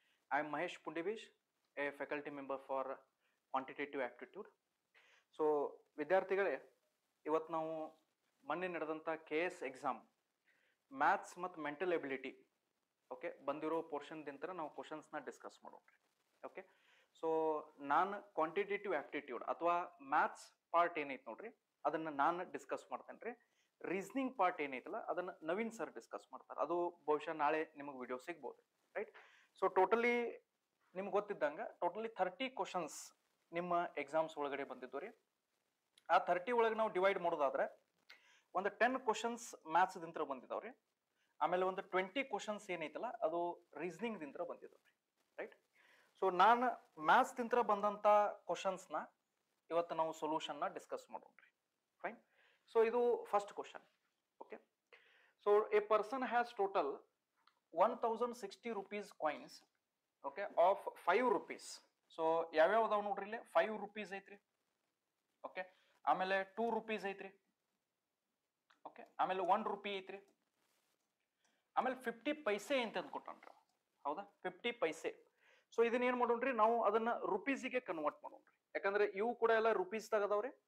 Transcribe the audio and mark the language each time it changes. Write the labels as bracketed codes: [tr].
[en] I am Mahesh Pundibish, a faculty member for Quantitative Aptitude. [kn] So, ವಿದ್ಯಾರ್ಥಿಗಳೇ ಇವತ್ತು ನಾವು ಮೊನ್ನೆ ನಡೆದಂಥ KS ಎಕ್ಸಾಮ್ ಮ್ಯಾಥ್ಸ್ ಮತ್ತು ಮೆಂಟಲ್ ಎಬಿಲಿಟಿ ಓಕೆ ಬಂದಿರೋ ಪೋರ್ಷನ್ದಿಂತ ನಾವು ಕ್ವಶನ್ಸ್ನ ಡಿಸ್ಕಸ್ ಮಾಡೋಣ್ರಿ. ಓಕೆ, ಸೊ ನಾನು ಕ್ವಾಂಟಿಟೇಟಿವ್ ಆಪ್ಟಿಟ್ಯೂಡ್ ಅಥವಾ ಮ್ಯಾಥ್ಸ್ ಪಾರ್ಟ್ ಏನೈತೆ ನೋಡ್ರಿ ಅದನ್ನು ನಾನು ಡಿಸ್ಕಸ್ ಮಾಡ್ತೇನೆ ರೀ. ರೀಸನಿಂಗ್ ಪಾರ್ಟ್ ಏನೈತಲ್ಲ ಅದನ್ನ ನವೀನ್ ಸರ್ ಡಿಸ್ಕಸ್ ಮಾಡ್ತಾರೆ. ಅದು ಬಹುಶಃ ನಾಳೆ ನಿಮಗೆ ವಿಡಿಯೋ ಸಿಗ್ಬೋದು, ರೈಟ್? ಸೊ ಟೋಟಲಿ ನಿಮ್ಗೆ ಗೊತ್ತಿದ್ದಂಗೆ ಟೋಟಲಿ 30 ಕ್ವಶನ್ಸ್ ನಿಮ್ಮ ಎಕ್ಸಾಮ್ಸ್ ಒಳಗಡೆ ಬಂದಿದ್ದು ರೀ. ಆ 30 ಒಳಗೆ ನಾವು ಡಿವೈಡ್ ಮಾಡೋದಾದ್ರೆ ಒಂದು 10 ಕ್ವಶನ್ಸ್ ಮ್ಯಾಥ್ಸ್ ದಿಂತ್ರ ಬಂದಿದ್ದಾವ್ರಿ. ಆಮೇಲೆ ಒಂದು 20 ಕ್ವಶನ್ಸ್ ಏನೈತಲ್ಲ ಅದು ರೀಸನಿಂಗ್ ದಿಂತ್ರ ಬಂದಿದ್ದಾವ್ರಿ, ರೈಟ್? ಸೊ ನಾನು ಮ್ಯಾಥ್ಸ್ ದಿಂತ್ರ ಬಂದಂತ ಕ್ವಶನ್ಸ್ನ ಇವತ್ತು ನಾವು ಸೊಲ್ಯೂಷನ್ನ ಡಿಸ್ಕಸ್ ಮಾಡೋಣ್ರಿ. ಫೈನ್. [en] So, ಇದು first question. Okay. So, a person has total 1060 rupees coins, okay, of 5 rupees. [kn] So, ಯಾವ್ಯಾವ ಅದಾವ ನೋಡ್ರಿ ಇಲ್ಲಿ 5 rupees ಐತ್ರಿ. Okay. ಆಮೇಲೆ 2 rupees ಐತ್ರಿ. Okay. ಆಮೇಲೆ 1 rupee ಐತ್ರಿ. ಆಮೇಲೆ 50 ಪೈಸೆ ಅಂತ ಅಂದ್ಕೊಟ್ಟಾನ್ರಿ. ಹೌದಾ? 50 ಪೈಸೆ. ಸೊ ಇದನ್ನ ಏನ್ ಮಾಡೋಣ್ರಿ, ನಾವು ಅದನ್ನ ರುಪೀಸಿಗೆ ಕನ್ವರ್ಟ್ ಮಾಡೋಣ್ರಿ. ಯಾಕಂದ್ರೆ ಇವು ಕೂಡ ಎಲ್ಲ ರುಪೀಸ್ ತಗದವ್ರಿ.